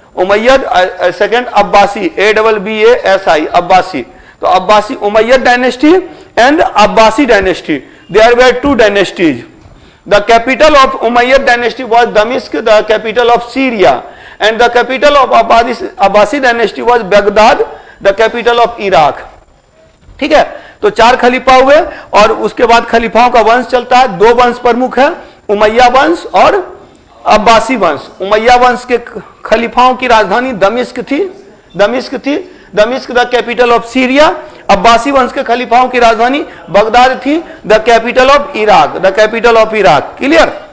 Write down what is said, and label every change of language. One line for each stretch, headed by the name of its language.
English: Umayyad, second Abbasi, ABBASI, Abbasi. तो Abbasi, Umayyad dynasty and Abbasi dynasty, there were two dynasties. The capital of Umayyad dynasty was Damascus, the capital of Syria, and the capital of Abbasi dynasty was Baghdad, the capital of Iraq।
Hindi: ठीक है, तो 4 खलीफा हुए और उसके बाद खलीफाओं का वंश चलता है। 2 वंश प्रमुख है, उमैया वंश और अब्बासी वंश। उमैया वंश के खलीफाओं की राजधानी दमिश्क थी, दमिश्क
English: The capital of Syria.
Hindi: Abbasi वंश के खलीफाओं की राजधानी बगदाद थी,
English: The capital of Iraq.
Hindi: Clear.